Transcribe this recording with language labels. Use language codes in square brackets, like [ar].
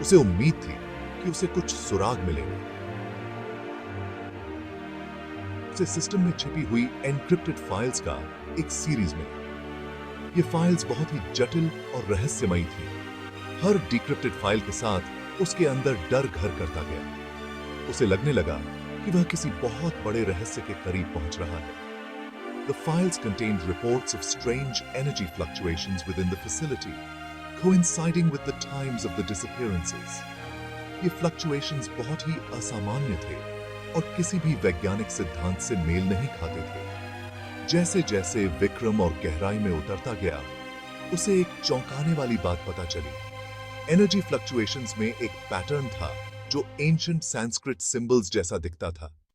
[hi] उसे उम्मीद थी कि उसे कुछ सुराग मिलेंगे। उसे सिस्टम में छिपी हुई एन्क्रिप्टेड फाइल्स का एक सीरीज मिला। ये फाइल्स बहुत ही जटिल और रहस्यमयी थी। हर डिक्रिप्टेड फाइल के साथ उसके अंदर डर घर करता गया। उसे लगने लगा कि वह किसी बहुत बड़े रहस्य के करीब पहुंच रहा है। [en] The files contained reports of strange energy fluctuations within the facility, coinciding with the times of the disappearances. [hi] ये fluctuations बहुत ही असामान्य थे और किसी भी वैज्ञानिक सिद्धांत से मेल नहीं खाते थे। जैसे जैसे विक्रम और गहराई में उतरता गया, उसे एक चौंकाने वाली बात पता चली। एनर्जी फ्लक्चुएशंस में एक पैटर्न था जो एंशिएंट संस्कृत सिंबल्स जैसा दिखता था।